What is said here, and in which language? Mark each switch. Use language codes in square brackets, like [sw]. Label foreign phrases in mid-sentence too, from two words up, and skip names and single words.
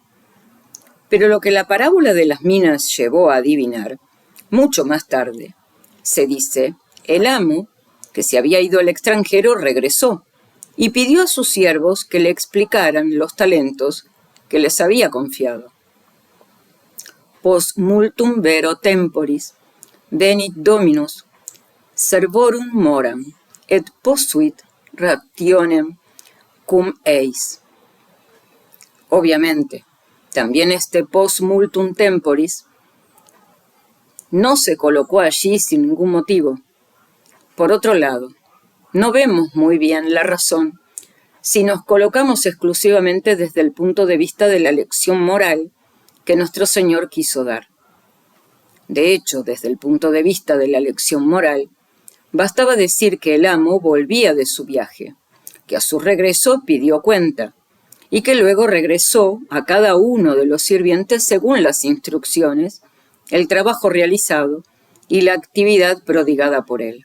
[es] Pero lo que la parábola de las minas llevó a adivinar, mucho más tarde, se dice, el amo, que se había ido al extranjero, regresó y pidió a sus siervos que le explicaran los talentos que les había confiado. [la] Post multum vero temporis, venit Dominus, servorum moram, et posuit rationem cum eis. [es] Obviamente, también este [la] post multum temporis [es] no se colocó allí sin ningún motivo. Por otro lado, no vemos muy bien la razón si nos colocamos exclusivamente desde el punto de vista de la lección moral que nuestro Señor quiso dar. De hecho, desde el punto de vista de la lección moral, bastaba decir que el amo volvía de su viaje, que a su regreso pidió cuenta, y que luego regresó a cada uno de los sirvientes según las instrucciones, el trabajo realizado y la actividad prodigada por él.